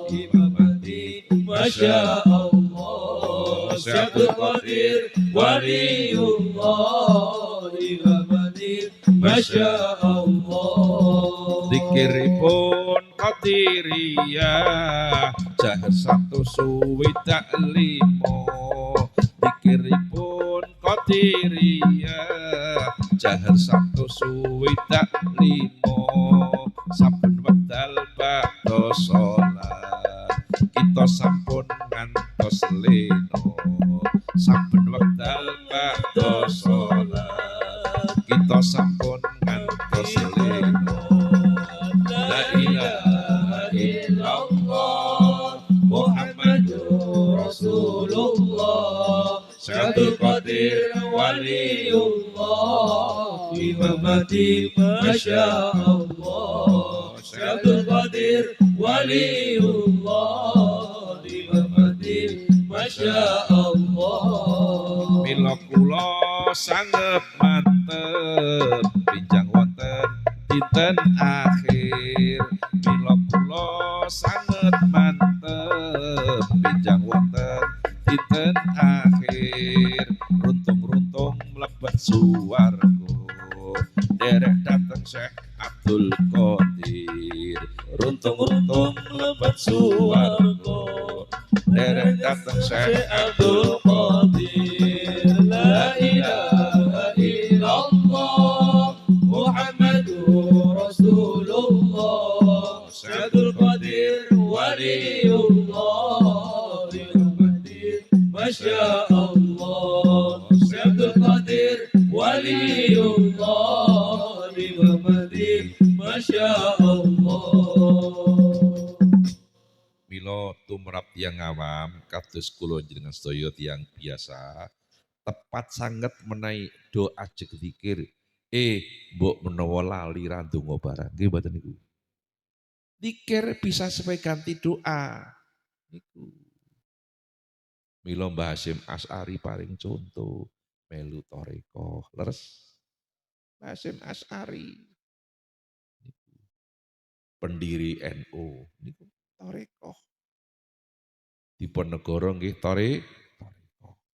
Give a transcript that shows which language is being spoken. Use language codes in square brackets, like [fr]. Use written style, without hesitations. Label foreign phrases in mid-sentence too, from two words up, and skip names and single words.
[ar] إمام مهدي ما شاء الله. عبد القادر ولي الله. إمام مهدي ما شاء الله. [jv] Zikiripun Qadiriyah jahar satu suwi tak limo. Zikiripun Qadiriyah jahar satu suwi tak limo. Saben wekdal badha salat kita sampun ngantos leno. Saben wekdal badha salat kita sampun ngantos leno. [ar] لا إله إلا الله محمد رسول الله. عبد القادر ولي الله. إمام مهدي ما شاء الله. عبد القادر ولي الله. إمام مهدي ما شاء الله. [jv] Mila kula sanget mantep pinjang wonten dinten akhir. Mila kula sanget mantep pinjang wonten dinten akhir. Runtung-runtung mlebet suwarga derek dateng Syekh Abdul Qadir. Runtung-runtung mlebet suwarga derek dateng Syekh Abdul Qadir. [ar] لا إله إلا الله محمد رسول الله. عبد القادر ولي الله. إمام مهدي ما شاء الله. عبد القادر ولي الله. إمام مهدي ما شاء الله. [jv] Mila tumrap tiyang awam kados kula jenengan sedaya tiyang biasa tepat sanget menawi doa ajeg zikir mbok menawa lali ra ndonga barang nggih mboten niku. [id] Zikir bisa sebagai ganti doa niku. [jv] Mila Mbah Hasyim Asy'ari paring contoh melu thariqah leres. Mbah Hasyim Asy'ari niku pendiri NU niku thariqah. Diponegoro nggih thariqah.